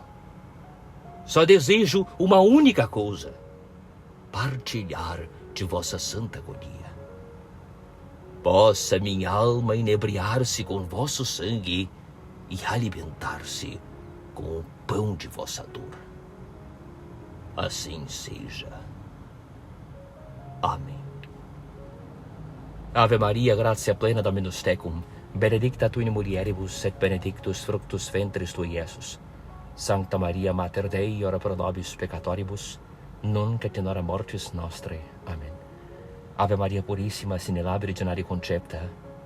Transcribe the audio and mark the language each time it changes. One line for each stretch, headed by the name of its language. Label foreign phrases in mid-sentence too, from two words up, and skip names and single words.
Portuguese: Só desejo uma única coisa, partilhar de vossa santa agonia. Possa minha alma inebriar-se com vosso sangue e alimentar-se com o pão de vossa dor. Assim seja. Amém.
Latin: Ave Maria, gratia plena Dominus tecum, benedicta tu in mulieribus et benedictus fructus ventris tui, Iesus. Sancta Maria, Mater Dei, ora pro nobis peccatoribus, nunc et in hora mortis nostrae. Amen. Ave Maria Purissima, sine labore concepta.